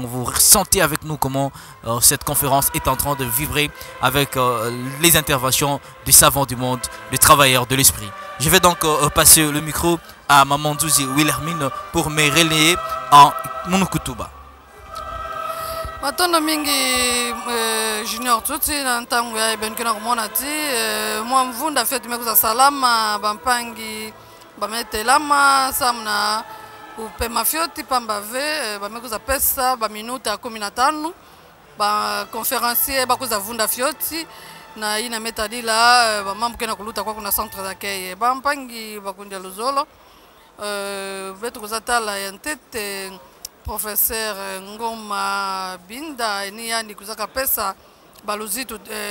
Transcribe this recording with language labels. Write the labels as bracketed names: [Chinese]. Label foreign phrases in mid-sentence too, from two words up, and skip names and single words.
[French] Vous ressentez avec nous comment cette conférence est en train de vibrer avec les interventions des savants du monde, des travailleurs de l'esprit. Je vais donc passer le micro à Mamandouzi Wilhelmine pour me relayer en Munukutuba. [Kituba (Democratic Republic of Congo)] Matondo mingi junior tuti na ntango ya benkena kumona ti mwa mvunda fetu mekuza salama bampangi bametelama samna upe mafioti pamba ve bamekuza pesa ba minuta 15 ba conférencier bakuza vunda fioti na ina metadila ba mambo kena kuluta kwa kuna [French] centre d'accueil [Kituba (Democratic Republic of Congo)] bampangi bakundia luzolo betu kuzatala ya ntete professeur Ngoma Binda ni yani kuzaka pesa baluzitu